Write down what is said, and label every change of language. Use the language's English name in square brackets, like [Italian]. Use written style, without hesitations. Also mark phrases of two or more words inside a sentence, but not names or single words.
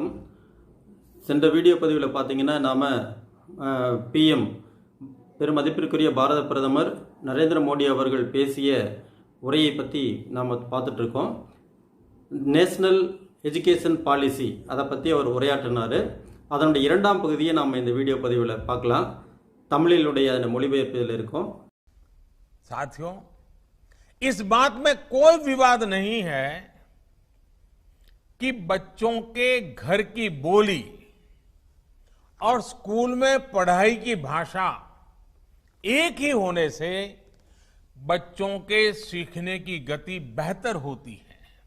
[Tamil] சென்ற வீடியோ பதிவில் பார்த்தீங்கன்னா நாம் பிஎம் பெருமதிப்பிற்குரிய பாரத பிரதமர் நரேந்திர மோடி அவர்கள் பேசிய உரையை பற்றி நாம் பார்த்துட்ருக்கோம். நேஷ்னல் எஜுகேஷன் பாலிசி அதை பற்றி அவர் உரையாற்றினார். அதனுடைய இரண்டாம் பகுதியை நாம் இந்த வீடியோ பதிவில் பார்க்கலாம். தமிழிலுடைய அந்த மொழிபெயர்ப்பில் இருக்கும். [Hindi] साथियों, इस बात में कोई विवाद नहीं है कि बच्चों के घर की बोली और स्कूल में पढ़ाई की भाषा एक ही होने से बच्चों के सीखने की गति बेहतर होती है.